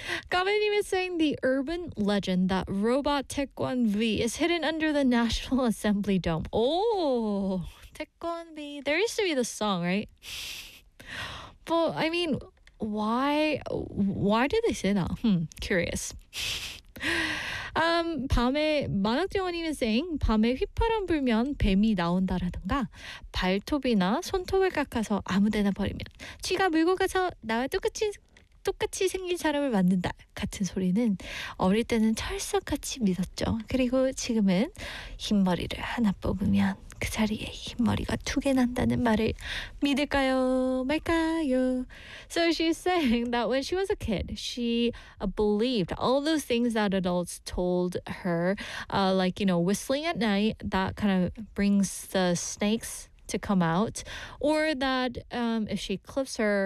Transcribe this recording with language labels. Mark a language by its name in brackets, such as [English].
[English] Gavin even saying the urban legend that robot Taekwon-bi is hidden under the National Assembly Dome. Oh, Taekwon-bi. There used to be the song, right? But I mean, why do they say that? Curious. [Korean] 밤에 만학정원님 [English] is saying [Korean] 밤에 휘파람 불면 뱀이 나온다라든가 발톱이나 손톱을 깎아서 아무데나 버리면 쥐가 물고 가서 나와 똑같이 생긴 사람을 만든다 같은 소리는 어릴 때는 철석같이 믿었죠. 그리고 지금은 흰머리를 하나 뽑으면 그 자리에 흰머리가 두 개 난다는 말을 믿을까요? 말까요? [English] So she's saying that when she was a kid, she believed all those things that adults told her, like, you know, whistling at night, that kind of brings the snakes to come out, or that if she clips her